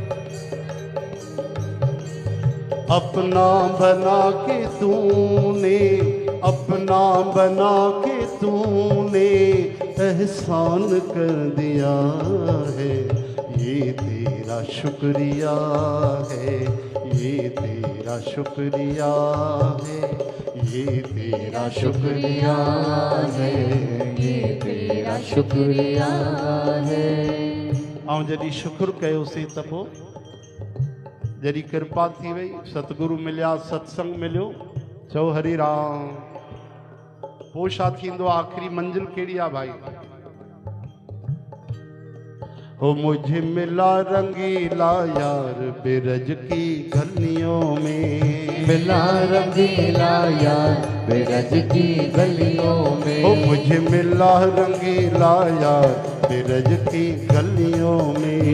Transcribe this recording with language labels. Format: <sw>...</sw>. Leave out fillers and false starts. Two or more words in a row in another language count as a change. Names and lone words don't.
<hi>अपना बना के तूने, अपना बना के तूने एहसान कर दिया है। ये तेरा शुक्रिया है, ये तेरा शुक्रिया है, ये तेरा शुक्रिया है, ये तेरा शुक्रिया है।</hi> <sd>ऐं जॾहिं शुक्र कयोसीं त पोइ जरी कृपा थी वई, सतगुरु मिलिया, सत्संग मिलियो, चओ हरि राम। पोइ छा थींदो, आख़िरी मंजिल कहिड़ी आहे भाई?</sd> <hi>हो मुझे मिला रंगीला यार बिरज की गलियों में, मिला रंगीला यार बिरज की गलियों में। हो मुझे मिला रंगीला यार बिरज की गलियों में,</hi>